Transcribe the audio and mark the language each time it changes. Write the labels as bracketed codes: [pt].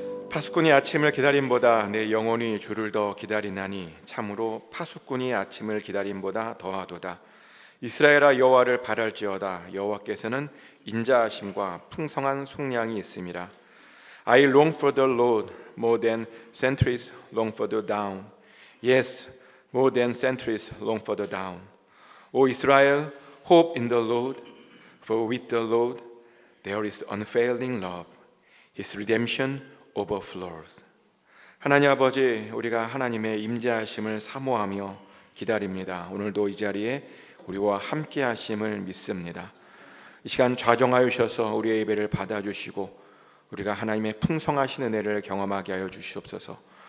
[ko] 파수꾼이 아침을 기다림보다 내 영혼이 주를 더 기다리나니 참으로 파수꾼이 아침을 기다림보다 더하도다. 이스라엘아 여호와를 바랄지어다. 여호와께서는 인자하심과 풍성한 속량이 있음이라. [en] I long for the Lord more than centuries long for the down. Yes, more than centuries long for the down. O Israel, hope in the Lord, for with the Lord there is unfailing love. His redemption overflows. [ko] 하나님 아버지, 우리가 하나님의 임재하심을 사모하며 기다립니다. 오늘도 이 자리에 우리와 함께 하심을 믿습니다. 이 시간 좌정하여 주셔서 우리의 예배를 받아주시고 우리가 하나님의 풍성하신 은혜를 경험하게 하여 주시옵소서.